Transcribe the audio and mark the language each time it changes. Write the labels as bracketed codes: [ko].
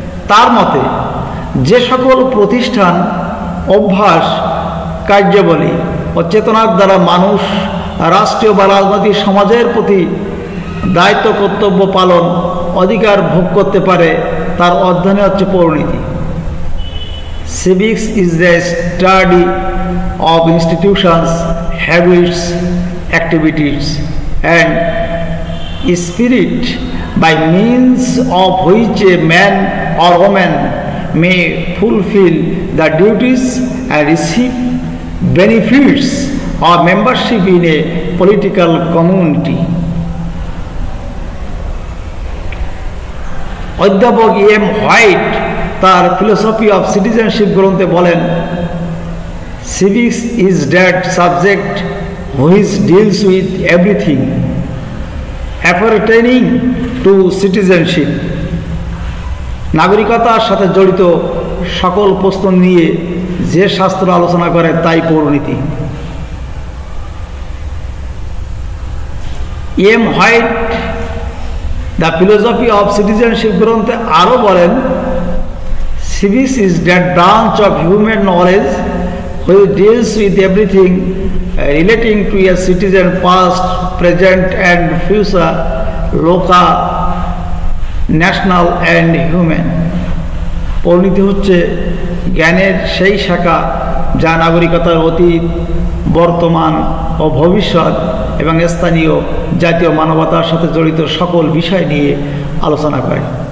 [bn] তার মতে যে সকল প্রতিষ্ঠান, অভ্যাস, কার্যাবলী ও চেতনার দ্বারা মানুষ রাষ্ট্রীয় বা রাজনৈতিক সমাজের প্রতি দায়িত্ব, কর্তব্য পালন, অধিকার ভোগ করতে পারে, তার অধ্যয়নে হচ্ছে পৌরনীতি। [en] Civics is the study of institutions, habits, activities and spirit by means of which a man or woman may fulfill the duties and receive benefits of membership in a political community. [bn] অধ্যাপক M white তার philosophy of citizenship গ্রন্থে বলেন, [en] civics is that subject which deals with everything appertaining to citizenship. [bn] নাগরিকতার সাথে জড়িত সকল প্রশ্ন নিয়ে যে শাস্ত্র আলোচনা করে তাই পৌরনীতি। M white the philosophy of citizenship গ্রন্থে আরও বলেন, [en] civics is that branch of human knowledge which deals with everything relating to a citizen past, present and future, local, national and human. [bn] পরিণতি হচ্ছে জ্ঞানের সেই শাখা যা নাগরিকতার অতীত, বর্তমান ও ভবিষ্যৎ এবং স্থানীয়, জাতীয় মানবতার সাথে জড়িত সকল বিষয় নিয়ে আলোচনা করে।